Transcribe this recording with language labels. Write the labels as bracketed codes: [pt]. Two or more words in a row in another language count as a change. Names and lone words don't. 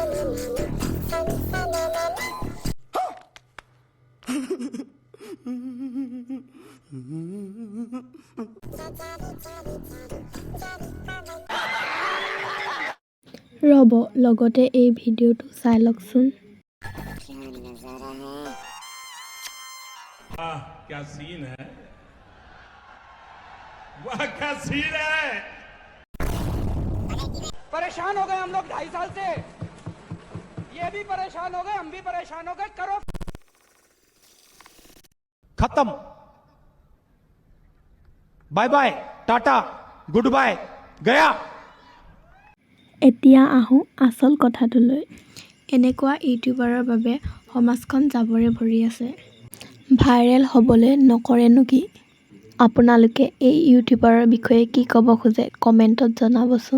[as] ৰ'ব, লগতে এই ভিডিঅ'টো চাই লওকচোন। [hi] वाह क्या सीन है, वाह क्या सीन है। परेशान हो गए हम लोग 2.5 साल से, ये भी परेशान हो गए, हम भी परेशान हो गए। करो खत्म, [en] bye bye, [hi] टाटा, [en] good bye, [hi] गया। [as] এতিয়া আহোঁ আচল কথাটোলৈ। এনেকুৱা ইউটিউবাৰৰ বাবে সমাজখন জাবৰে ভৰি আছে। ভাইৰেল হ'বলৈ নকৰেনো কি? আপোনালোকে এই ইউটিউবাৰৰ বিষয়ে কি ক'ব খোজে কমেণ্টত জনাবচোন।